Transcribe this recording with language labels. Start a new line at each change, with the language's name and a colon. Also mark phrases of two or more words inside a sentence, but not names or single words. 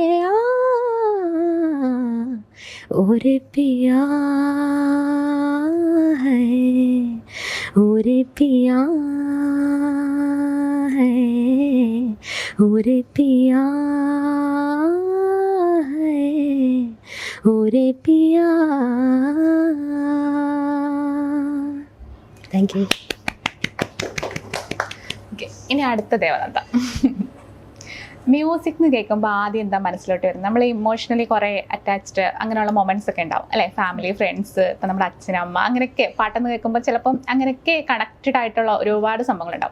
Hindi: और पिया है, और पिया है, और पिया है, और पिया.
English: thank you.
Malayalam: ഇനി അടുത്ത ദേവനന്ദ. മ്യൂസിക് എന്ന് കേൾക്കുമ്പോൾ ആദ്യം എന്താ മനസ്സിലോട്ട് വരുന്നത്? നമ്മൾ ഇമോഷണലി കുറേ അറ്റാച്ച്ഡ് അങ്ങനെയുള്ള മൊമെന്റ്സ് ഒക്കെ ഉണ്ടാവും അല്ലെ?
English: family, friends,
Malayalam: ഇപ്പം നമ്മുടെ അച്ഛനമ്മ, അങ്ങനെയൊക്കെ പാട്ടെന്ന് കേൾക്കുമ്പോൾ ചിലപ്പം അങ്ങനെയൊക്കെ കണക്റ്റഡ് ആയിട്ടുള്ള ഒരുപാട് സംഭവങ്ങളുണ്ടാവും.